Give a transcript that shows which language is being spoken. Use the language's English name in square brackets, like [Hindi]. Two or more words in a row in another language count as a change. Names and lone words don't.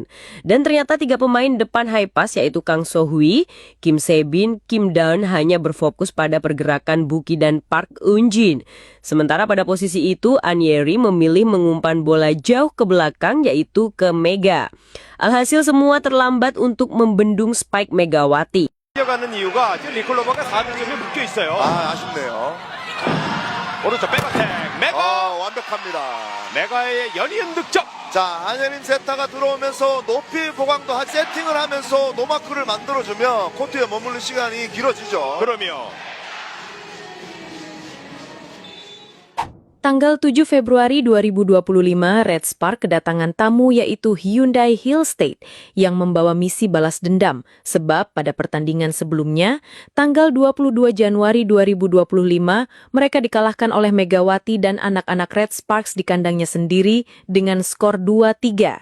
[Indonesian] Dan ternyata tiga pemain depan [English] high pass [Indonesian] yaitu Kang So-hwi, Kim Se-bin, Kim Dawn hanya berfokus pada pergerakan Buki dan Park Eun-jin. Sementara pada posisi itu, An Ye-rim memilih mengumpan bola jauh ke belakang yaitu ke Mega. Alhasil semua terlambat untuk membendung spike Megawati. [Korean] 뛰어가는 이유가 지금 리콜로버가 4득점에 묶여 있어요. 아쉽네요. 오른쪽 백어택 메가 완벽합니다. 메가의 연이은 득점. 자, 안예림 세타가 들어오면서 높이 보강도 세팅을 하면서 노마크를 만들어주면 코트에 머무는 시간이 길어지죠. 그러면 [Indonesian] Tanggal 7 Februari 2025, Red Spark kedatangan tamu yaitu Hyundai Hillstate yang membawa misi balas dendam sebab pada pertandingan sebelumnya, tanggal 22 Januari 2025, mereka dikalahkan oleh Megawati dan anak-anak Red Sparks di kandangnya sendiri dengan skor 2-3.